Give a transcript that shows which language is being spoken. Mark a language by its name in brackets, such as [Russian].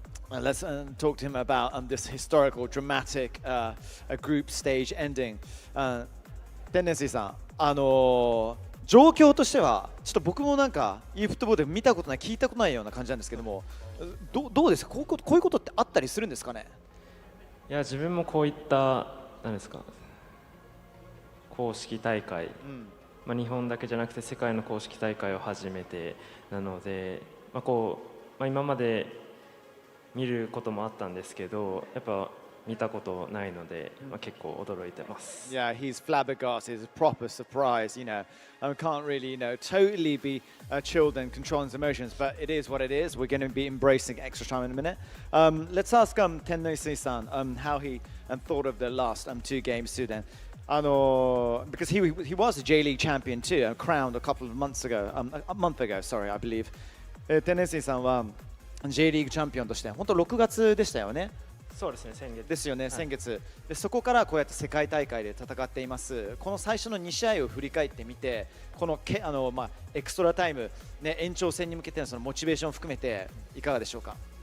[English] Let's talk to him about this historical, dramatic group stage ending. [Japanese] Tennessee さん、状況としては、ちょっと僕もなんか eFootball で見たことない、聞いたことないような感じなんですけども、どうですか？こういうことってあったりするんですかね？いや、自分もこういった何ですか、公式大会、まあ、日本だけじゃなくて世界の公式大会を初めてなので、まあ、今まで見ることもあったんですけど、やっぱ見たことないので、まあ、結構驚いてます。 [English] Yeah, he's flabbergasted. It's a proper surprise, you know. Can't really, you know, totally be chilled and controlling his emotions, but it is what it is. We're going to be embracing extra time in a minute. Let's ask Tennessee-san how he thought of the last two games too then. Because he was a J League champion too, crowned a couple of months ago, a month ago, sorry, I believe. [Japanese] Tennessee-san は J リーグチャンピオンとして本当6月でしたよね。そうですね、先月ですよね、先月で、そこからこうやって世界大会で戦っています。この最初の2試合を振り返ってみて、このエクストラタイム、ね、延長戦に向けてのそのモチベーションを含めていかがでしょうか？